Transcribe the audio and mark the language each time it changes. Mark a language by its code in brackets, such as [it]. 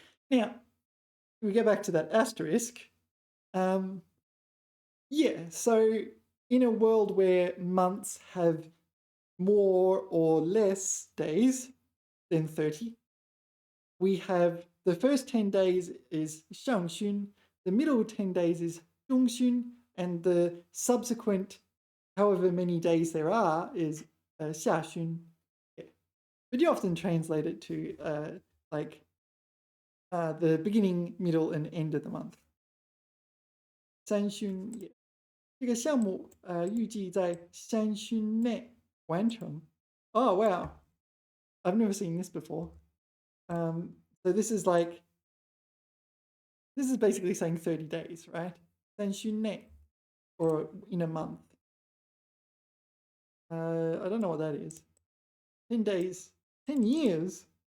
[en] Now, we go back to that asterisk. Yeah, so in a world where months have more or less days than 30, we have the first 10 days is 上旬, the middle 10 days is 中旬, and the subsequent however many days there are is 下旬. Yeah. But you often translate it to like the beginning, middle, and end of the month. 三旬, yeah. [zh] 这个项目预计在3旬内完成. [en] Oh wow, I've never seen this before. So this is basically saying 30 days, right? 3旬内, or in a month. I don't know what that is. 10 days, 10 years.